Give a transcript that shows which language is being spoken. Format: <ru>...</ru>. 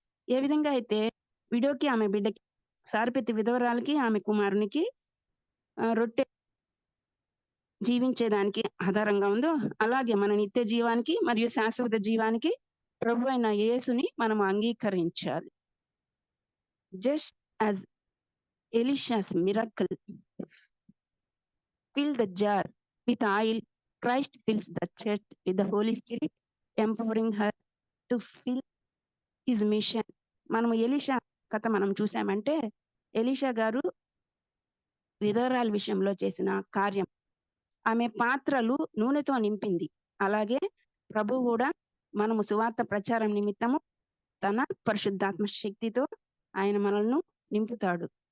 <te>ఏ విధంగా అయితే విడోకి ఆమె బిడ్డకి, సారిపెత్తి విధవరాలకి ఆమె కుమారునికి రొట్టె జీవించేదానికి ఆధారంగా ఉందో అలాగే మన నిత్య జీవానికి మరియు శాశ్వత జీవానికి ప్రభు అయిన యేసుని మనం అంగీకరించాలి.</te> <en>Just as Elisha's miracle fill the jar with oil, Christ fills the church with the Holy Spirit, empowering her to fill his mission.</en> <te>మనము ఎలీషా కథ మనం చూసామంటే ఎలీషా గారు విధవరాల విషయంలో చేసిన కార్యం, ఆమె పాత్రలు నూనెతో నింపింది. అలాగే ప్రభు కూడా మనము సువార్త ప్రచారం నిమిత్తము తన పరిశుద్ధాత్మ శక్తితో ఆయన మనల్ని నింపుతాడు.</te>